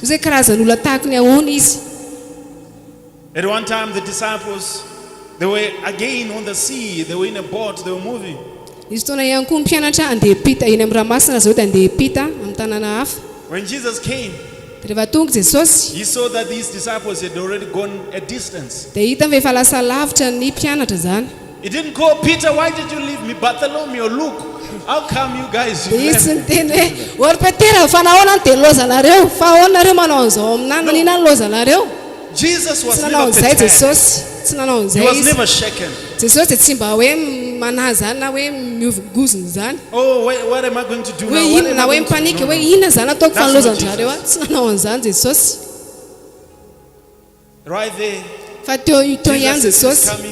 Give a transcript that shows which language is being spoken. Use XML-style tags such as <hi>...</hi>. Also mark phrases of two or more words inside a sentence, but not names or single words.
<mg>Ozy hoe karazan'olona tahaka ny ahoana izy.</mg> <en>At one time the disciples, they were again on the sea. They were in a boat. They were moving.</en> <mg>Izy taona ihany koa mpianatra andeha pita eny amin'ny ranomasina zao dia andeha pita amin'ny tanàna hafa.</mg> <en>When Jesus came,</en> <mg>Dia rehefa tonga Jesosy</mg> <en>he saw that these disciples had already gone a distance.</en> <mg>dia hita fa efa lasa lavitra ny mpianatra zany.</mg> <en>He didn't call Peter, why did you leave me? Bartholomew, look, how come you guys</en> <mg>Dia</mg> <en>left</en> <mg>izy</mg> <en>me?</en> <mg>niteny hoe ory Petera fa nahoana ny dia lozanareo fa ahoana nareo manao an'izao aminany manina ny lozanareo.</mg> <en>Jesus was never perturbed. He was never shaken. Oh, what am I going to do now? Right there, Jesus is coming.</en>